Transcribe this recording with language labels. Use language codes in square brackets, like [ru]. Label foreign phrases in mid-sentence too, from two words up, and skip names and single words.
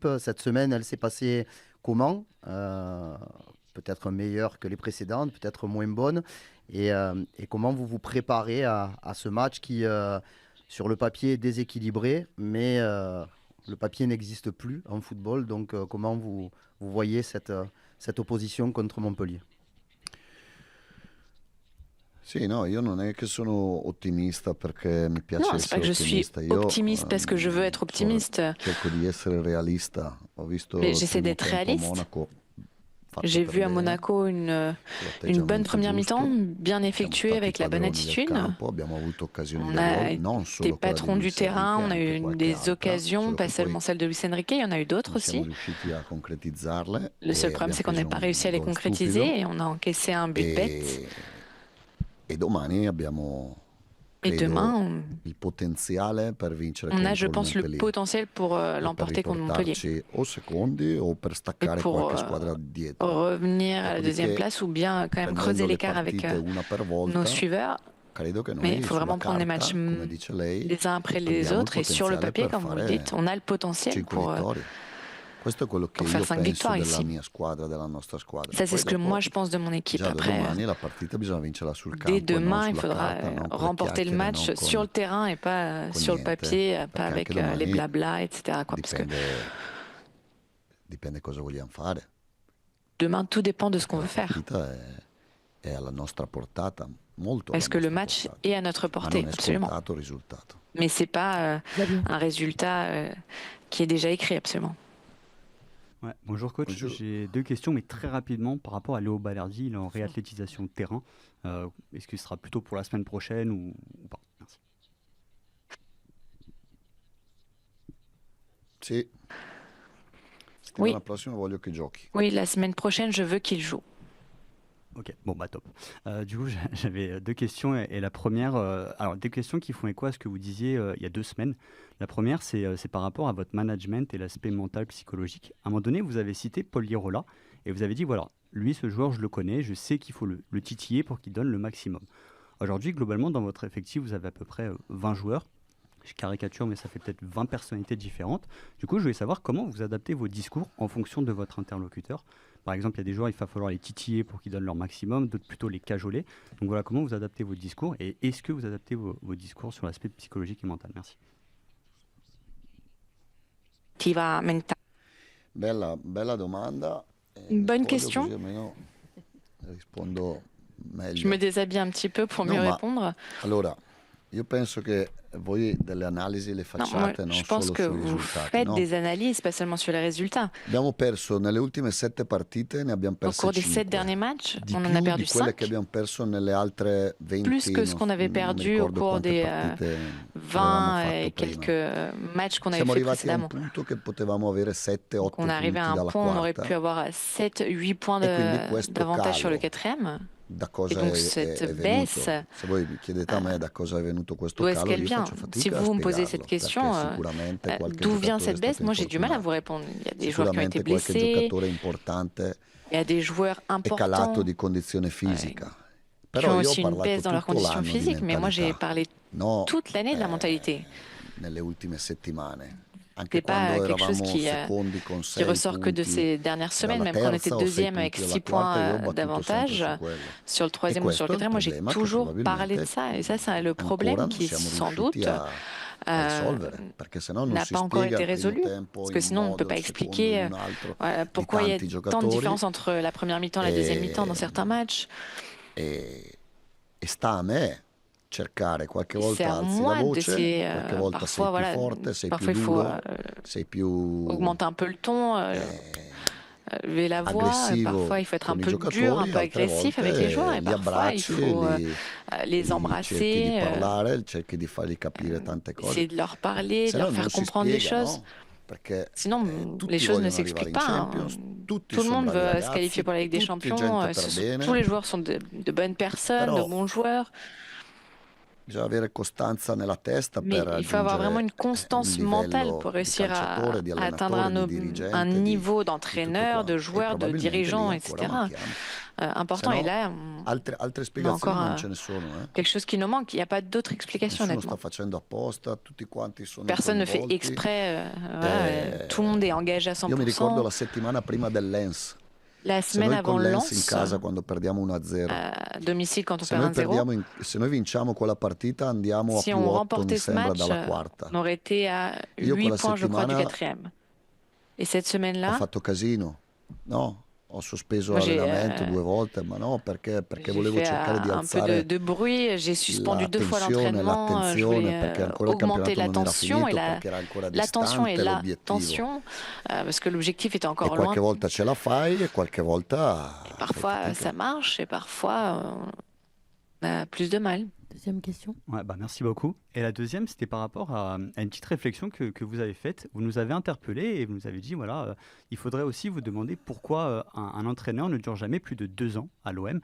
[fr] Cette semaine, elle s'est passée comment? Peut-être meilleure que les précédentes, peut-être moins bonne. Et comment vous vous préparez à ce match qui, sur le papier, est déséquilibré, mais le papier n'existe plus en football. Donc comment vous voyez cette opposition contre Montpellier? [it] Sì, no, io non è che sono ottimista perché mi piace [fr] Non, c'est pas [it] essere [fr] que je suis [it] ottimista. Io [fr] optimiste parce que je veux être optimiste. [it] cerco di essere realista. Ho visto [fr] Mais [it] il [fr] j'essaie [it] primo [fr] d'être [it] tempo a [fr] réaliste. [it] Monaco fatto [fr] J'ai [it] per [fr] vu à [it] bene, [fr] Monaco [it] con [fr] une bonne [it] l'atteggiamento [fr] première mi-temps, [it] giusto. [fr] bien [it] Siamo [fr] effectuée [it] stati [fr] avec la bonne [it] padroni del [fr] attitude. [it] campo, abbiamo avuto occasioni [fr] On [it] di [fr] a [it] gol, non [fr] été [it] solo quella di [fr] patron du [it] Luis [fr] terrain, [it] Enrique, [fr] on a [it] anche [fr] eu [it] qualche [fr] des [it] altra, [fr] occasions, [it] solo [fr] pas [it] che [fr] seulement [it] poi [fr] celle de Luis Enrique, il y en a eu d'autres [it] non siamo [fr] aussi. [it] riusciti a concretizzarle [fr] Le seul [it] e [fr] problème, [it] abbiamo [fr] c'est qu'on n'a [it] preso [fr] pas [it] un [fr] réussi à les [it] gol [fr] concrétiser [it] stupido [fr] et on a encaissé un but bête. [it] e domani abbiamo, [fr] Et demain, [it] credo, il potenziale per vincere [fr] on a, je [it] contro il [fr] pense, le [it] Montpellier [fr] potentiel pour [it] e per [fr] l'emporter contre Montpellier. [it] riportarci o secondi o per [fr] Et [it] staccare [fr] pour [it] qualche squadra dietro. [fr] revenir à la deuxième [it] Dopodiché, [fr] place ou bien quand même creuser [it] prendendo le [fr] l'écart avec [it] partite una per [fr] nos [it] volta, [fr] suiveurs. [it] credo che [fr] Mais il [it] noi [fr] faut [it] sulla [fr] vraiment prendre les matchs [it] carta, come dice lei, [fr] les uns après les [it] abbiamo il [fr] autres. Et sur le [it] potenziale [fr] papier, [it] per [fr] comme vous le dites, [it] fare [fr] on a le potentiel [it] 5 [fr] pour [it] vittorie. Questo è quello che [fr] faire [it] io [fr] 5 [it] penso [fr] victoires [it] della [fr] ici. [it] mia squadra, della nostra squadra. [fr] Ça, c'est [it] Poi [fr] ce que moi [it] dopo, [fr] je pense de mon équipe. [it] già da [fr] Après, [it] domani la partita bisogna vincerla sul [fr] dès [it] campo e non [fr] demain, il [it] sulla [fr] faudra [it] carta, non con le [fr] remporter le [it] chiacchiere, [fr] match [it] non [fr] sur le terrain et pas [it] con [fr] sur le [it] niente, [fr] papier, pas [it] perché [fr] avec [it] anche [fr] les [it] domani [fr] blabla, etc. Quoi. Parce que [it] dipende cosa vogliamo fare. [fr] demain, tout dépend de ce [it] Perché [fr] qu'on [it] la [fr] veut faire. [it] partita è alla nostra portata, molto alla [fr] Parce que le [it] nostra [fr] match [it] portata, [fr] est à notre [it] ma [fr] portée, [it] non è [fr] absolument. [it] scontato il risultato. [fr] Mais c'est pas un résultat qui est déjà écrit, absolument. Ouais, bonjour coach, Bonjour. j'ai deux questions mais très rapidement par rapport à Léo Balerdi, il est en réathlétisation de terrain. Est-ce qu'il sera plutôt pour la semaine prochaine ou pas? Merci. [it] Sì. [fr] Oui. [it] Settimana prossima voglio che giochi. [fr] Oui, la semaine prochaine, je veux qu'il joue. Ok, bon bah top. Du coup j'avais deux questions et la première, alors deux questions qui font écho à ce que vous disiez il y a 2 semaines. La première c'est par rapport à votre management et l'aspect mental psychologique. À un moment donné vous avez cité Paul Lirola et vous avez dit voilà, lui ce joueur je le connais, je sais qu'il faut le titiller pour qu'il donne le maximum. Aujourd'hui globalement dans votre effectif vous avez à peu près 20 joueurs. Je caricature, mais ça fait peut-être 20 personnalités différentes. Du coup, je voulais savoir comment vous adaptez vos discours en fonction de votre interlocuteur. Par exemple, il y a des joueurs, il va falloir les titiller pour qu'ils donnent leur maximum, d'autres plutôt les cajoler. Donc voilà, comment vous adaptez vos discours et est-ce que vous adaptez vos discours sur l'aspect psychologique et mental? Merci. [it] Bella domanda. [fr] Une bonne [it] Mi spoglio [fr] question. [it] così almeno rispondo meglio. [fr] Je me déshabille un petit peu pour [it] No, [fr] mieux [it] ma [fr] répondre. [it] allora, io penso che voi delle analisi le [fr] Non, moi, [it] facciate non [fr] je pense [it] solo [fr] que [it] sui [fr] vous [it] risultati, [fr] faites [it] no? [fr] des analyses, pas seulement sur les résultats. [it] Abbiamo perso nelle ultime 7 partite, ne abbiamo [fr] Au [it] perse [fr] cours des 7 [it] 5. [fr] derniers matchs, [it] Di [fr] on en [it] più [fr] a perdu [it] di quelle che [fr] 5. [it] abbiamo perso nelle altre 20, [fr] Plus que ce qu'on avait [it] non mi [fr] perdu au [it] ricordo [fr] cours [it] quante [fr] des [it] partite avevamo [fr] 20 [it] fatto [fr] et [it] prima. [fr] quelques matchs qu'on avait [it] Siamo [fr] fait [it] arrivati a un [fr] précédemment. [it] punto che potevamo avere 7-8 [fr] Donc on est arrivé [it] punti [fr] à un [it] dalla [fr] point où on aurait pu [it] quarta [fr] avoir 7-8 points [it] e quindi questo [fr] d'avantage sur le [it] calo [fr] quatrième. [it] da [fr] Et [it] cosa [fr] donc [it] è [fr] cette [it] venuto? [fr] baisse, [it] Se voi mi chiedete a me da cosa è venuto questo [fr] d'où est-ce [it] calo, [fr] qu'elle [it] io [fr] vient? [it] faccio [fr] Si [it] fatica a [fr] vous me posez cette [it] spiegarlo, [fr] question, [it] perché sicuramente qualche [fr] d'où vient [it] giocatore è [fr] cette baisse? [it] stato [fr] Moi, j'ai du mal à vous [it] infortunato, [fr] répondre. Il y a des joueurs qui ont été [it] sicuramente qualche [fr] blessés, [it] giocatore importante [fr] il y a des joueurs [it] è calato [fr] importants [it] di condizione fisica. [fr] qui [it] Però [fr] ont [it] io ho [fr] aussi une [it] parlato [fr] baisse dans leur [it] tutto [fr] condition [it] l'anno di [fr] physique, mais moi, j'ai [it] mentalità, [fr] parlé [it] no [fr] toute l'année de la mentalité. [it] nelle ultime settimane. Anche [fr] C'est pas [it] quando [fr] quelque chose [it] eravamo secondi con [fr] qui [it] 6 [fr] ressort que de [it] punti [fr] ces dernières semaines, [it] dalla [fr] même quand on était [it] terza o 6 [fr] deuxième avec [it] punti [fr] 6 [it] dalla quarta, io ho [fr] points [it] battuto sempre [fr] d'avantage [it] su quello. [fr] sur le [it] E [fr] troisième ou sur [it] questo [fr] le [it] è il [fr] quatrième, moi j'ai [it] problema che [fr] toujours parlé de [it] probabilmente [fr] ça. Et ça, c'est le [it] ancora [fr] problème [it] non [fr] qui, [it] siamo [fr] sans [it] riusciti [fr] doute, [it] a risolvere, perché se no non [fr] n'a [it] si [fr] pas encore [it] spiega [fr] été [it] il primo [fr] résolu. [it] tempo [fr] Parce [it] in [fr] que [it] un [fr] sinon, on ne peut [it] modo, [fr] pas [it] il secondo in [fr] expliquer [it] un altro, [fr] voilà, [it] di [fr] pourquoi il y a [it] tanti [fr] tant de [it] giocatori [fr] différence entre la première mi-temps et la deuxième mi-temps dans certains matchs. [it] e sta a me cercare, qualche [fr] C'est [it] volta [fr] à [it] alzi la [fr] moi [it] voce, [fr] d'essayer, [it] qualche volta sei [fr] parfois, [it] più [fr] voilà, [it] forte, sei più [fr] parfois il faut [it] duro, sei più [fr] augmenter un peu le ton, lever la voix. [it] aggressivo [fr] Parfois, il faut être un [it] con i [fr] peu dur, un [it] giocatori, [fr] peu [it] altre [fr] agressif avec les joueurs. [it] volte [fr] Et [it] li [fr] parfois, il [it] abbracci, [fr] faut les [it] cerchi di [fr] embrasser, [it] parlare, cerchi di fargli capire tante cose. [fr] essayer de leur parler, [it] Se [fr] de [it] no [fr] leur [it] non [fr] faire [it] si [fr] comprendre des [it] spiega, [fr] choses. [it] no? Perché [fr] Sinon, [it] tutti [fr] les choses ne [it] vogliono arrivare [fr] s'expliquent [it] in [fr] pas. [it] Champions, tutti [fr] Tout le [it] sono [fr] monde [it] bravi [fr] veut se [it] ragazzi, [fr] qualifier pour la Ligue des [it] tutti [fr] Champions. [it] gente per [fr] Tous [it] bene, [fr] les joueurs sont de bonnes personnes, de [it] però [fr] bons joueurs. [it] bisogna avere costanza nella testa [fr] Mais [it] per [fr] il faut avoir vraiment [it] raggiungere [fr] une constance [it] un [fr] mentale [it] livello [fr] pour [it] di [fr] réussir [it] calciatore, di [fr] à atteindre [it] allenatore, di [fr] un [it] dirigente, [fr] niveau [it] di tutto [fr] d'entraîneur, de [it] quanto. E [fr] joueur, de [it] probabilmente lì [fr] dirigeant, [it] ancora [fr] etc. [it] manchiamo. Se [fr] Important. Et [it] no, [fr] là, [it] altre [fr] on a [it] spiegazioni [fr] encore [it] non ce ne sono. [fr] quelque chose qui nous manque. Il n'y a pas d'autre explication, [it] Nessuno sta [fr] honnêtement. [it] facendo apposta, tutti quanti sono [fr] Personne ne fait [it] coinvolti. [fr] exprès. Voilà, tout le monde est engagé à [it] Io mi ricordo [fr] 100%. [it] la settimana prima del Lens. [fr] La [it] Se [fr] semaine [it] noi [fr] avant [it] con Lens in [fr] Lens, [it] casa quando perdiamo 1-0, [fr] à domicile, quand on [it] se [fr] perd [it] noi, [fr] 1-0, [it] se noi vinciamo quella partita andiamo a [fr] si [it] più [fr] on [it] 8 mi [fr] remportait ce [it] sembra [fr] match, [it] dalla quarta. [fr] on aurait été à [it] Io [fr] 8 [it] quella [fr] points, je crois, du [it] settimana [fr] quatrième. Et cette [it] ho [fr] semaine-là, [it] fatto casino, no? Ho sospeso [fr] moi, [it] l'allenamento 2 volte, ma no, perché [fr] j'ai volevo fait cercare di un peu [it] alzare [fr] de bruit. J'ai suspendu [it] la [fr] 2 fois [it] tensione, [fr] l'entraînement. Je [it] l'attenzione, [fr] voulais [it] perché ancora il [fr] augmenter [it] campionato [fr] la [it] non era [fr] tension et [it] finito, perché era ancora [fr] la tension et [it] distante [fr] la [it] l'obiettivo. [fr] tension, parce que l'objectif était [it] E [fr] encore [it] qualche [fr] loin. [it] volta ce la fai e qualche volta [fr] Et [it] fai [fr] parfois, [it] fatica. [fr] ça marche et parfois, on a plus de mal. Deuxième question. Ouais, merci beaucoup. Et la deuxième, c'était par rapport à une petite réflexion que vous avez faite. Vous nous avez interpellé et vous nous avez dit, voilà, il faudrait aussi vous demander pourquoi un entraîneur ne dure jamais plus de 2 ans à l'OM.